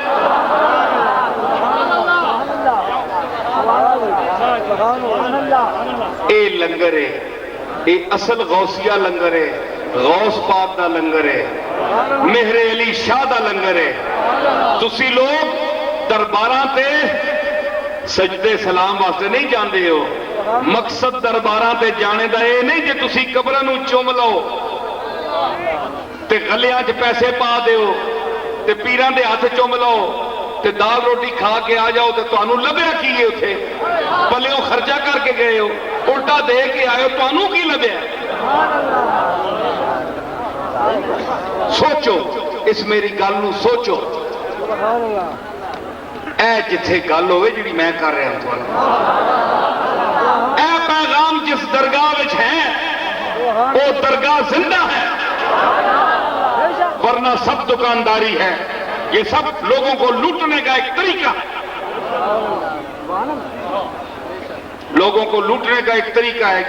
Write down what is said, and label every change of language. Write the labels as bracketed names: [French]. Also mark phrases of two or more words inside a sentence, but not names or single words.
[Punjabi] اے لنگر ہے, اے اصل غوثیہ لنگر ہے, غوث پاک دا لنگر ہے, مہر علی شاہ دا لنگر ہے. تسی لوگ درباراں تے سجدے سلام واسطے نہیں جاندے ہو, مقصد درباراں تے جانے دا اے نہیں جے تسی قبراں نو چوم لو تے گلیاں چ پیسے پا دیو تے پیراں دے ہاتھ چوم لو تے دال روٹی کھا کے آ جاؤ تے تانوں لبیا کی ہے اتھے, پلیوں خرچہ کر کے گئے ہو, الٹا دے کے آئے ہو, تانوں کی لبیا. سوچو اس میری گل نو سوچو. اے جتھے گل ہوئے جڑی میں کر رہا ہوں, اے پیغام جس درگاہ وچ ہے وہ درگاہ زندہ ہے, ورنہ سب دکانداری ہے. [Urdu] یہ سب لوگوں کو لوٹنے کا ایک طریقہ ہے, لوگوں کو لوٹنے کا ایک طریقہ ہے.